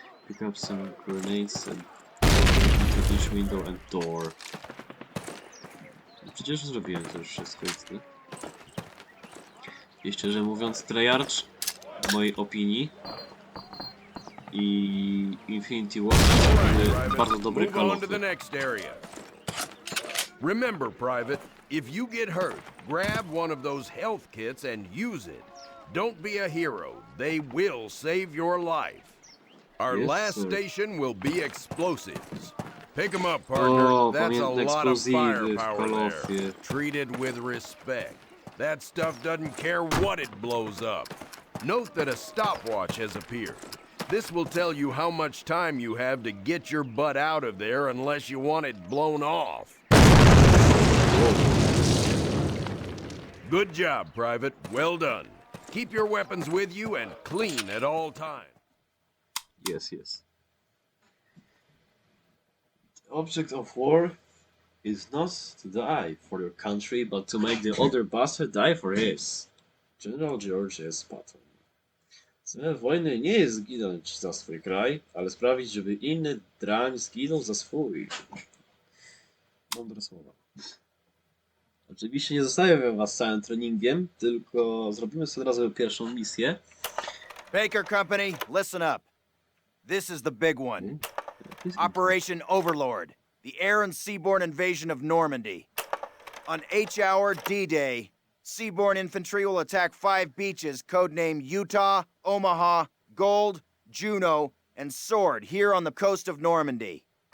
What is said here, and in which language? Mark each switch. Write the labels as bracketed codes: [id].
[en] Pick up some grenades and into each window and door. [pl] Przecież zrobiłem to już wszystko, jest. I szczerze mówiąc, tryhard w mojej opinii i Infinity War to bardzo dobry Call of Duty. [en] Remember, Private, if you get hurt, grab one of those health kits and use it. Don't be a hero. They will save your life. Our Yes, last sir. station will be explosives. Pick 'em up, partner. That's a lot of firepower there. Treat it with respect. That stuff doesn't care what it blows up. Note that a stopwatch has appeared. This will tell you how much time you have to get your butt out of there unless you want it blown off. Good job, Private. Well done. Keep your weapons with you and clean at all times. Yes, yes. The object of war is not to die for your country, but to make the other bastard die for his. General George S. Patton. [pl] Celem wojny nie jest zginąć za swój kraj, ale sprawić, żeby inny drań zginął za swój. Mądre słowa. Oczywiście nie zostawiam was całym treningiem, tylko zrobimy sobie od razu pierwszą misję. [en] Baker Company, listen up. This is the big one. Operation Overlord, the air and seaborne invasion of Normandy. On H-hour D-Day, seaborne infantry will attack 5 beaches codenamed Utah, Omaha, Gold, Juno, and Sword here on the coast of Normandy.